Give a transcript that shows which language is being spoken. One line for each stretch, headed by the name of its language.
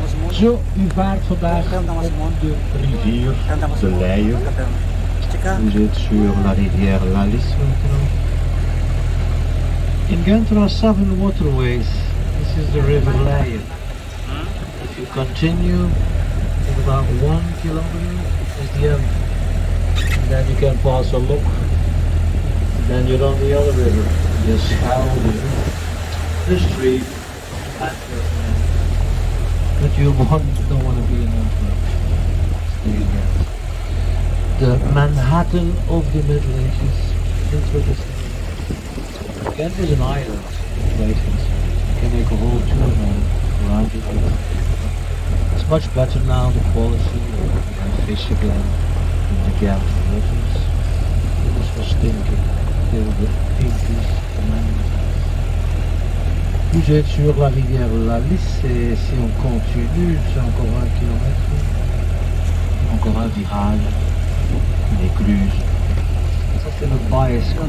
Dutch: Zo, u vaart vandaag op de rivier de Leie.
French: Vous êtes sur la rivière la Lys maintenant.
English: In Ghent there are 7 waterways. This is the river Leie. If you continue, in about 1 kilometer is the end. And then you can pass a lock. And then you're on the other river. The Schelde River, the street, Antwerp. But you don't want to be in Antwerp. Stay in Ghent. The Manhattan of the Middle Ages. That's what this is. Ghent is an island in places. You can make a whole tour now around it. It's much better now, the quality. You can fish again in the Ghent rivers. This was stinking till the 80s, 90s.
French: Vous êtes sur la rivière la Lys et si on continue, c'est encore 1 kilomètre. Encore un virage. Une écluse. Ça c'est le bail.